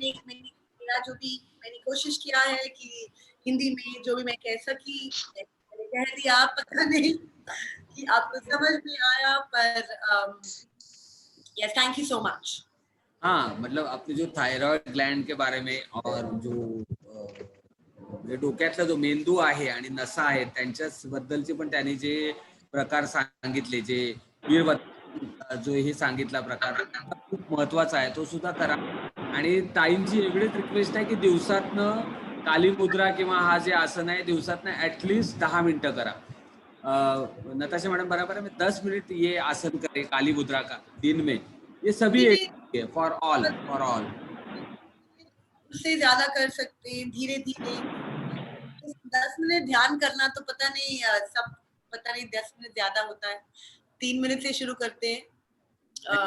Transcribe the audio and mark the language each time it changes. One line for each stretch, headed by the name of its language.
Hindi: मेरा जो भी मैंने कोशिश किया है कि हिंदी में जो भी मैं कह सकी मैंने कह दिया, पता नहीं कि आपको समझ में आया, पर
English: Yes, thank you so much.
Hindi: हाँ, मतलब आपने जो थायरॉइड ग्लँड के बारे में और जो
Marathi: म्हणजे डोक्यातला जो मेंदू आहे आणि नसा आहेत त्यांच्याबद्दलचे पण त्यांनी जे प्रकार सांगितले, जे जो हे सांगितला प्रकार खूप महत्वाचा आहे, तो सुद्धा करा. आणि ताईंची एवढीच रिक्वेस्ट आहे की दिवसातनं काली मुद्रा किंवा हा जे आसन आहे दिवसातनं ऍटलीस्ट 10 मिनिटं करा.
Hindi: नताशा मैडम बराबर है, मैं 10 मिनट ये आसन करे काली मुद्रा का दिन में, ये सभी एक फॉर ऑल उससे ज्यादा कर सकते हैं धीरे धीरे। 10 मिनट ध्यान करना तो पता नहीं सब पता नहीं 10 मिनट ज्यादा होता है, 3 मिनट से शुरू करते हैं।